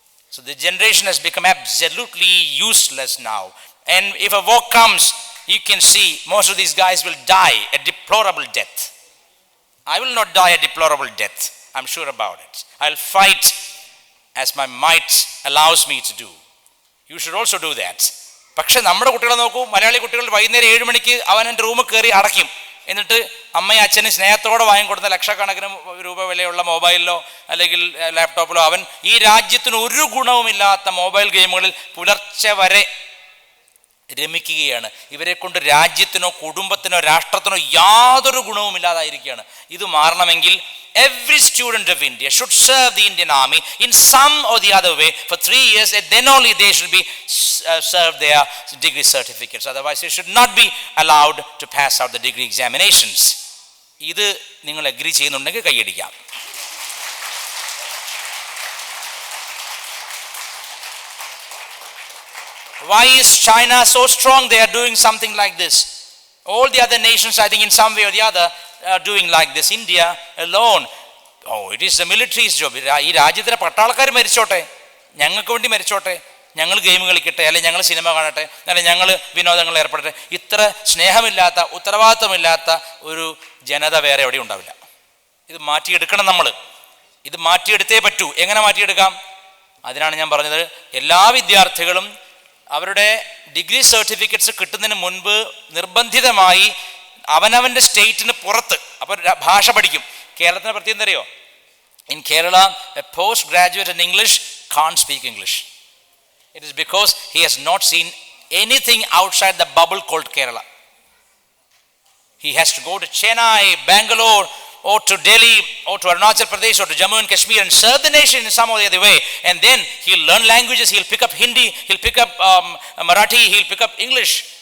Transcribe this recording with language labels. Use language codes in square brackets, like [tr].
[en] So the generation has become absolutely useless now. And if a war comes, you can see most of these guys will die a deplorable death. I will not die a deplorable death. I'm sure about it. I'll fight as my might allows me to do. You should also do that. [ml] പക്ഷെ നമ്മുടെ കുട്ടികളെ നോക്കൂ, മലയാളി കുട്ടികൾ വൈകുന്നേരം 7 മണിക്ക് അവൻ എൻ്റെ റൂമിൽ കയറി അടയ്ക്കും. എന്നിട്ട് അമ്മയും അച്ഛനും സ്നേഹത്തോടെ വാങ്ങിക്കൊടുത്ത ലക്ഷക്കണക്കിന് രൂപ വിലയുള്ള മൊബൈലിലോ അല്ലെങ്കിൽ ലാപ്ടോപ്പിലോ അവൻ ഈ രാജ്യത്തിന് ഒരു ഗുണവുമില്ലാത്ത മൊബൈൽ ഗെയിമുകളിൽ പുലർച്ചെ വരെ രമിക്കുകയാണ്. ഇവരെ കൊണ്ട് രാജ്യത്തിനോ കുടുംബത്തിനോ രാഷ്ട്രത്തിനോ യാതൊരു ഗുണവും ഇല്ലാതായിരിക്കുകയാണ്. ഇത് മാറണമെങ്കിൽ [en] every student of India should serve the Indian Army in some or the other way for 3 years, and then only they should be served their degree certificates. Otherwise they should not be allowed to pass out the degree examinations. [ml] ഇത് നിങ്ങൾ agri ചെയ്യുന്നുണ്ടെങ്കിൽ കൈയടിക്കാം. [en] Why is China so strong? They are doing something like this. All the other nations, I think, in some way or the other are doing like this. India alone, it is the military's job. [ml] ഈ രാജ്യത്തിലെ പട്ടാളക്കാർ മരിച്ചോട്ടെ, ഞങ്ങൾക്ക് വേണ്ടി മരിച്ചോട്ടെ, ഞങ്ങൾ game കളിക്കട്ടെ, അല്ലെങ്കിൽ ഞങ്ങൾ cinema കാണട്ടെ, അല്ലെങ്കിൽ ഞങ്ങൾ വിനോദങ്ങളിൽ ഏർപ്പെടട്ടെ. ഇത്ര സ്നേഹമില്ലാത്ത, ഉത്തരവാദിത്വമില്ലാത്ത ഒരു ജനത വേറെ എവിടെയും ഉണ്ടാവില്ല. ഇത് മാറ്റിയെടുക്കണം നമ്മൾ. ഇത് മാറ്റിയെടുത്തേ പറ്റൂ. എങ്ങനെ മാറ്റിയെടുക്കാം? അതിനാണ് ഞാൻ പറഞ്ഞത്, എല്ലാ വിദ്യാർത്ഥികളും അവരുടെ ഡിഗ്രി സർട്ടിഫിക്കറ്റ്സ് കിട്ടുന്നതിന് മുൻപ് നിർബന്ധിതമായി അവനവൻ്റെ സ്റ്റേറ്റിന് പുറത്ത് അപ്പോൾ ഭാഷ പഠിക്കും. കേരളത്തിൻ്റെ പ്രത്യേകം എന്തറിയോ? [en] In Kerala a post graduate in English can't speak English. It is because he has not seen anything outside the bubble called Kerala. He has to go to Chennai, Bangalore, or to Delhi, or to Arunachal Pradesh, or to Jammu and Kashmir, and serve the nation in some or the other way. And then he'll learn languages, he'll pick up Hindi, he'll pick up Marathi, he'll pick up English.